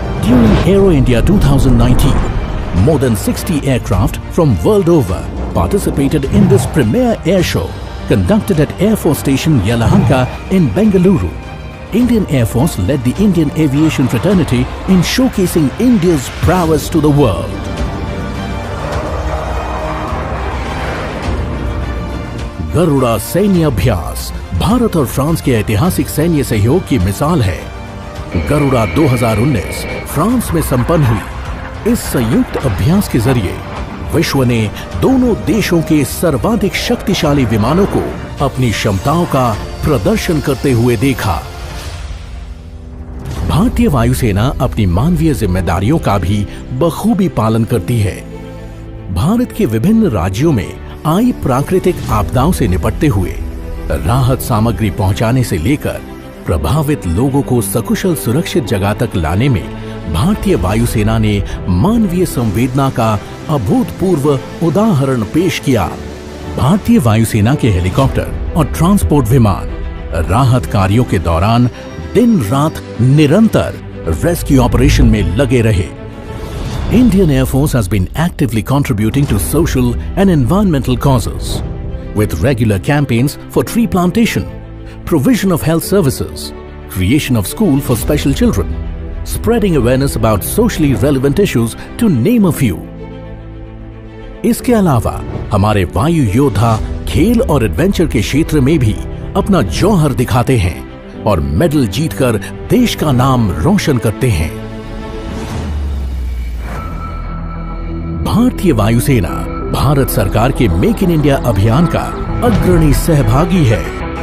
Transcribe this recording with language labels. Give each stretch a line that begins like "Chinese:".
English: During Aero India 2019, more than 60 aircraft from world over participated in this premier air show conducted at Air Force Station Yelahanka in Bengaluru. Indian Air Force led the Indian aviation fraternity in showcasing India's prowess to the world.
Hindi: Garuda सैन्य अभ्यास भारत और France के ऐतिहासिक सैन्य सहयोग की मिसाल है। गरुड़ा 2019 फ्रांस में संपन्न हुई। इस संयुक्त अभ्यास के जरिए विश्व ने दोनों देशों के सर्वाधिक शक्तिशाली विमानों को अपनी क्षमताओं का प्रदर्शन करते हुए देखा। भारतीय वायुसेना अपनी मानवीय जिम्मेदारियों का भी बखूबी पालन करती है। भारत के विभिन्न राज्यों में आई प्राकृतिक आपदाओं से निपटते हुए राहत सामग्री पहुंचाने से लेकर प्रभावित लोगों को सकुशल सुरक्षित जगह तक लाने में भारतीय वायुसेना ने मानवीय संवेदना का अभूतपूर्व उदाहरण पेश किया। भारतीय वायुसेना के हेलीकॉप्टर और ट्रांसपोर्ट विमान राहत कार्यों के दौरान दिन रात निरंतर रेस्क्यू ऑपरेशन में लगे रहे।
English: Indian Air Force has been actively contributing to social and environmental causes with regular campaigns for tree plantation, provision of health services, creation of school for special children, spreading awareness about socially relevant issues to name a few.
Hindi: इसके अलावा हमारे वायु योद्धा खेल और adventure के क्षेत्र में भी अपना जौहर दिखाते हैं और मेडल जीतकर देश का नाम रोशन करते हैं। भारतीय वायुसेना भारत सरकार के मेक इन इंडिया अभियान का अग्रणी सहभागी है।